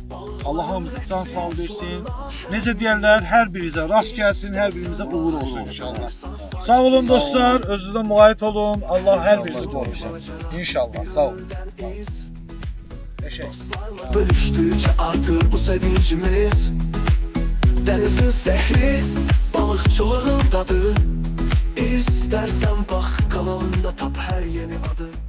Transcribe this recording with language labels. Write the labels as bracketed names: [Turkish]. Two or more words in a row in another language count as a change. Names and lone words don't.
[Azerbaijani] Allah hamımıza can sağlığı versin. Necə deyərlər, hər birinizə rast gəlsin, hər birimizə uğur olsun inşallah. Sağ olun dostlar, özünüzə müayət olun. Allah hər birinizi qorusun. İnşallah, sağ olun. Eşək. [Turkish] Bölüştükçe artır bu sevincimiz. Denizin sehri, balıkçılığın tadı. İstersen bak kanalında tap her yeni adı.